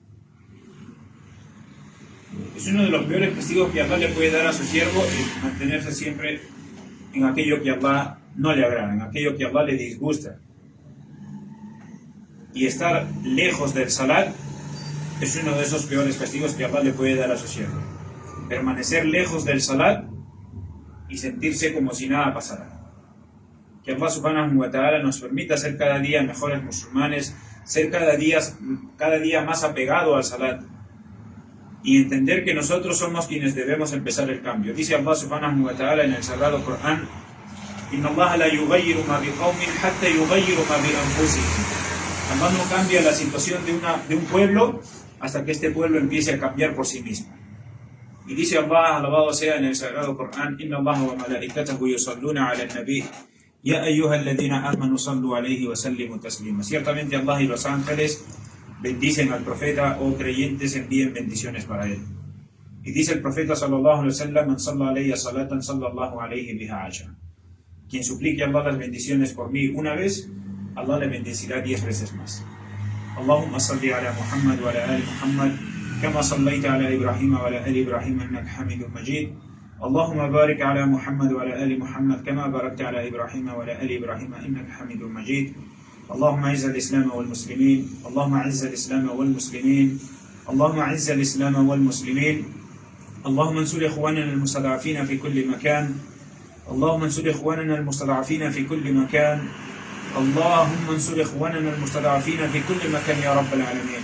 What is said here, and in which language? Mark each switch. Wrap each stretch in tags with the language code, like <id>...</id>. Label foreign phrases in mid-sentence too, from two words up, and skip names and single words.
<es>Es uno de los peores castigos que Allah le puede dar a su siervo, es mantenerse siempre en aquello que Allah no le agrada, en aquello que Allah le disgusta. Y estar lejos del salat es uno de esos peores castigos que Allah le puede dar a su siervo. Permanecer lejos del salat y sentirse como si nada pasara. Que Allah</es> <ar>سبحانه وتعالى</ar> <es>nos permita ser cada día mejores musulmanes, ser cada día más apegado al salat, y entender que nosotros somos quienes debemos empezar el cambio. Dice Allah</es> <ar>سبحانه وتعالى</ar> <es>en el Sagrado Corán:</es> <ar>إن الله لا يغير ما بقوم حتى يغيروا ما بأنفسهم.</ar> <es>Allah no cambia la situación de un pueblo hasta que este pueblo empiece a cambiar por sí mismo. Y dice Allah, alabado sea en el Sagrado Corán:</es> <ar>إن الله وملائكته يصلون على النبي يا أيها الذين آمنوا صلوا عليه وسلموا تسليما.</ar> <es>Ciertamente Allah y los ángeles bendicen al profeta, o creyentes envíen bendiciones para él. Y dice el profeta</es> <ar>صلى الله عليه وسلم: من صلى علي صلاة صلى الله عليه بها عشرا.</ar> <es>Quien suplique a Allah las bendiciones por mí una vez, Allah le bendecirá 10 veces más.</es> <ar>اللهم صل على محمد وعلى آل محمد كما صليت على إبراهيم وعلى آل إبراهيم إنك حميد مجيد. اللهم بارك على محمد وعلى آل محمد كما باركت على إبراهيم وعلى آل إبراهيم إنك حميد مجيد. اللهم اعز الإسلام والمسلمين اللهم اعز الإسلام والمسلمين اللهم اعز الإسلام والمسلمين اللهم انصر إخواننا المستضعفين في كل مكان اللهم انصر إخواننا المستضعفين في كل مكان اللهم انصر إخواننا المستضعفين في كل مكان يا رب العالمين.</ar>